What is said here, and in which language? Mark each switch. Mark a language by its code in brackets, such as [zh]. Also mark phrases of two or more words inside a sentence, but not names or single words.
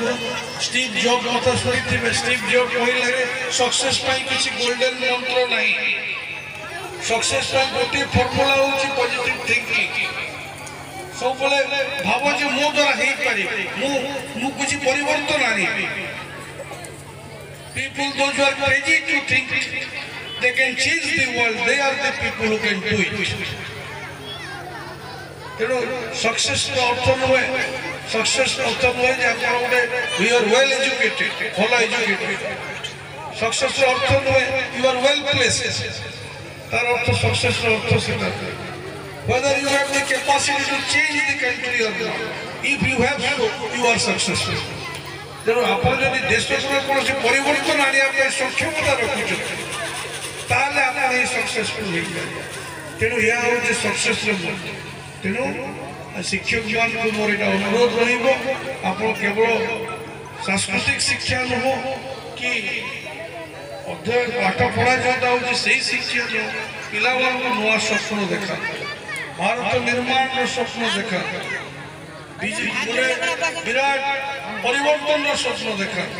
[or] ଷ୍ଟିଭ୍ ଜବ୍ କଥା ଶୁଣିଥିବେ। ଷ୍ଟିଭ୍ ଜବ୍ କହିଲେ ସକ୍ସେସ୍ ପାଇଁ କିଛି ଗୋଲ୍ଡେନ ମନ୍ତ୍ର ନାହିଁ। ସକ୍ସେସ୍ ପାଇଁ ଗୋଟିଏ ଫର୍ମୁଲା ହେଉଛି [en] positive thinking. [or] ସବୁବେଳେ ଭାବ ଯେ ମୋ ଦ୍ୱାରା ହେଇପାରିବ, ମୁଁ କିଛି ପରିବର୍ତ୍ତନ ଆଣିବି। [en] People those who are crazy to think they can change the world, they are the people who can do it. [or] ତେଣୁ ସକ୍ସେସ୍ର ଅର୍ଥ ନୁହେଁ ଯେ ଆପଣ ଗୋଟେ [en] you are well educated, [or] ଭଲ ଏଜୁକେଟେଡ୍। ସକ୍ସେସ୍ର ଅର୍ଥ ନୁହେଁ [en] you are well placed. [or] ତାର ଅର୍ଥ ସକ୍ସେସ୍ର ଅର୍ଥ ସେଟା [en] whether you have the capacity to change the country or not. If you have so, you are successful. [or] ତେଣୁ ଆପଣ ଯଦି ଦେଶରେ କୌଣସି ପରିବର୍ତ୍ତନ ଆଣିବା ପାଇଁ ସକ୍ଷମତା ରଖୁଛନ୍ତି ତାହେଲେ ଆପଣ ହିଁ ସକ୍ସେସଫୁଲ୍ ହେଇପାରିବେ। ତେଣୁ ଏହା ହେଉଛି ସକ୍ସେସ୍ର ମୂଲ୍ୟ। ତେଣୁ ଶିକ୍ଷକମାନଙ୍କୁ ମୋର ଏଇଟା ଅନୁରୋଧ ରହିବ, ଆପଣ କେବଳ ସାଂସ୍କୃତିକ ଶିକ୍ଷା ନୁହଁ କି ଅଧ୍ୟୟନ ପାଠ ପଢ଼ା ଯେଉଁଟା ହେଉଛି ସେଇ ଶିକ୍ଷା ନୁହଁ, ପିଲାମାନଙ୍କୁ ନୂଆ ସ୍ୱପ୍ନ ଦେଖାନ୍ତୁ, ଭାରତ ନିର୍ମାଣର ସ୍ୱପ୍ନ ଦେଖାନ୍ତୁ, ବିରାଟ ପରିବର୍ତ୍ତନର ସ୍ୱପ୍ନ ଦେଖାନ୍ତୁ।